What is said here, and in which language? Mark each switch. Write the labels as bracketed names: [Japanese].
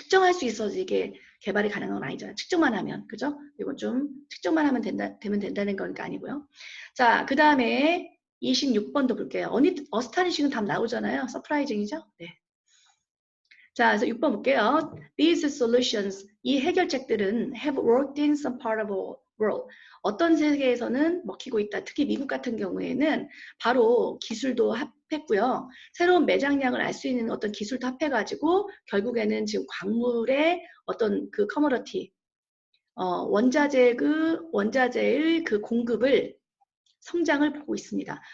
[Korean] 측정할 수 있어서 이게 개발이 가능한 건 아니잖아요. 측정만 하면 그죠? 이건 좀 측정만 하면 되면 된다는 거니까 아니고요. 자, 그 다음에 26번도 볼게요. 어스타니싱은 답 나오잖아요. 서프라이징이죠? 네. 자, 그래서 6번 볼게요. [English] These solutions, [Korean] 이 해결책들은 [English] have worked in some part of the world. [Korean] 어떤 세계에서는 먹히고 있다. 특히 미국 같은 경우에는 바로 기술도 합했고요. 새로운 매장량을 알 수 있는 어떤 기술도 합해가지고 결국에는 지금 광물의 어떤 그 커머러티, 원자재의 그 공급을 성장을 보고 있습니다.